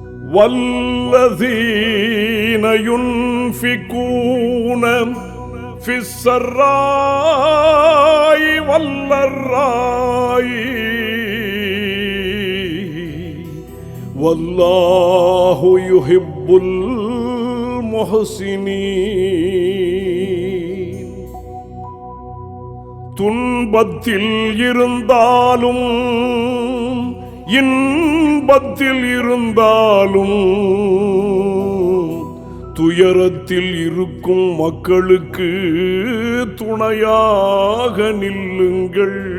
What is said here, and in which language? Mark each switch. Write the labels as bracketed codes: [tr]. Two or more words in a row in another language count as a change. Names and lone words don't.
[ar] والذين ينفقون في السراء والضراء والله يحب المحسنين. [ta] துன்பத்தில் இருந்தாலும் இன்பத்தில் இருந்தாலும் துயரத்தில் இருக்கும் மக்களுக்கு துணையாக நில்லுங்கள்.